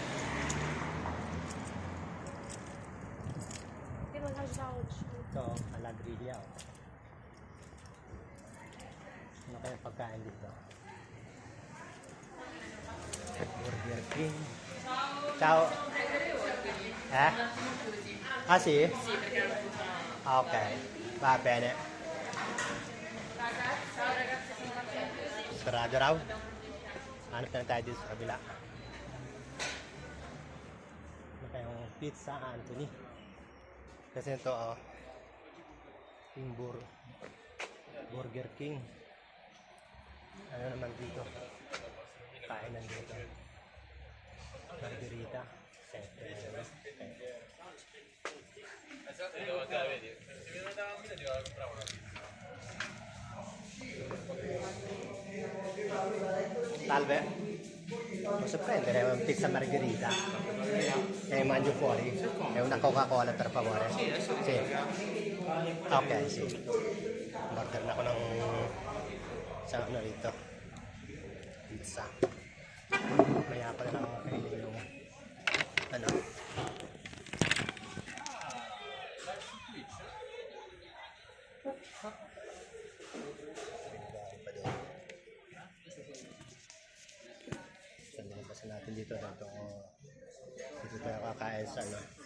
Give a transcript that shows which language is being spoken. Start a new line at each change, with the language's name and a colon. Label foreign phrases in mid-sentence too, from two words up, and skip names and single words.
Filipino: Ito, Aladrilla. Ano kaya pagkain dito? Burger King.
Italian: Ciao. Eh? Ah, sì? Ok, va bene.
Filipino: Sarado raw? Hanap na tayo dito sa kabila. Ano kayong Pizza Anthony? Kasi ito, Burger King. Ano naman dito? Kainan dito.
Italian: Margherita. Salve. Posso prendere un pizza margherita? E mangio fuori? E una Coca-Cola per favore? Sì. Ok, sì.
Filipino: Order na ako ng sa ano rito. Pizza. Maya pa na lang ako kainin yung ano. Kasi natin dito dito tayo kakain sa ano.